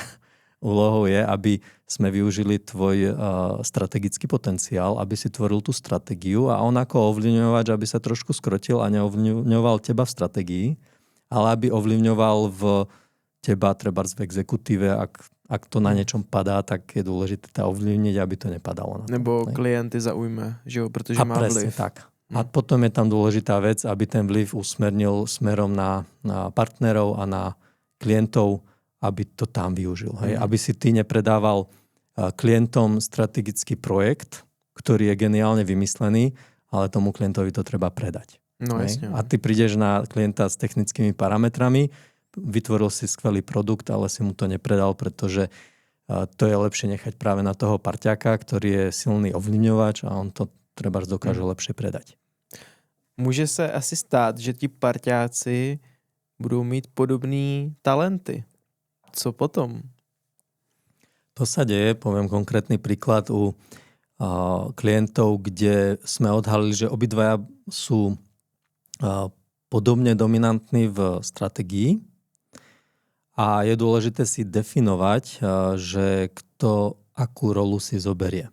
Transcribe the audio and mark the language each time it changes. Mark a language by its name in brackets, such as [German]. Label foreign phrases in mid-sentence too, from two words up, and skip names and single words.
[Slovak] Úlohou je, aby sme využili tvoj strategický potenciál, aby si tvoril tú stratégiu a on ako ovlivňovač, aby sa trošku skrotil a neovlivňoval teba v stratégii, ale aby ovlivňoval v teba trebárs v exekutíve, ak to na niečom padá, tak je dôležité to ovlivniť, aby to nepadalo na to. [Czech] Nebo klienty zaujme, že jo, protože má vliv. Tak. [Slovak] A potom je tam dôležitá vec, aby ten vliv usmernil smerom na partnerov a na klientov, aby to tam využil. Hej? Aby si ty nepredával klientom strategický projekt, ktorý je geniálne vymyslený, ale tomu klientovi to treba predať. No, jasne. A ty prídeš na klienta s technickými parametrami, vytvoril si skvelý produkt, ale si mu to nepredal, pretože to je lepšie nechať práve na toho parťáka, ktorý je silný ovlivňovač a on to trebárs dokáže lepšie predať. [Czech] Může se asi stát, že ti parťáci budou mít podobné talenty. Co potom? [Slovak] To sa deje, poviem konkrétny príklad u klientov, kde sme odhalili, že obidvaja sú podobne dominantní v stratégii a je dôležité si definovať, že kto akú rolu si zoberie.